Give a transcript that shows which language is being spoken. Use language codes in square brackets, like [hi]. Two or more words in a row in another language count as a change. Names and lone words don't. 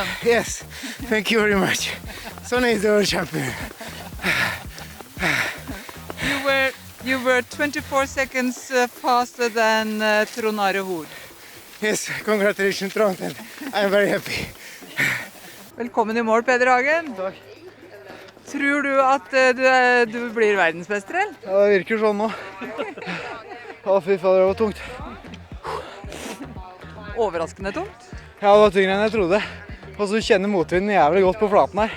[en] Yes, thank you very much. Sonny is the world champion. You were 24 seconds faster than Trond Are Hoel. Yes, congratulations Trond, and I'm very happy. [no] Velkommen i mål, Peder Hagen. Takk. Tror du at du blir verdensmester, eller? Ja, det virker sånn nå. Å, fy fader, det var tungt. Overraskende tungt. Ja, det var tyngre enn jeg trodde. Og så kjenner motvinden jævlig godt på flaten her.